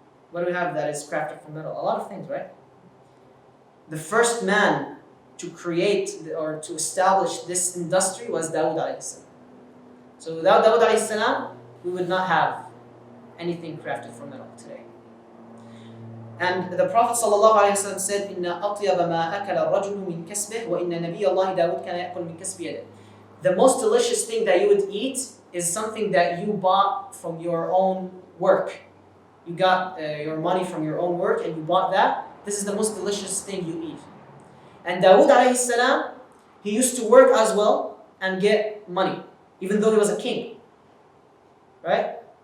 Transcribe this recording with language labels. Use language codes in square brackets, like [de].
[en] What do we have that is crafted from metal? A lot of things, right? The first man to create or to establish this industry was Dawood alayhi salam. So without Dawood alayhi salam, we would not have anything crafted from metal today. And the Prophet ﷺ said, [ar] إِنَّ أَطْيَبَ مَا أَكَلَ الرَّجُلُ مِنْ كَسْبِهِ وَإِنَّ نَبِيَّ اللَّهِ دَاوُدْ كَانَ يَأْكُلُ مِنْ كَسْبِ يَدِهِ. [en] The most delicious thing that you would eat is something that you bought from your own work. You got your money from your own work and you bought that. This is the most delicious thing you eat. And Dawood alayhi salam, he used to work as well and get money, even though he was a king. Right?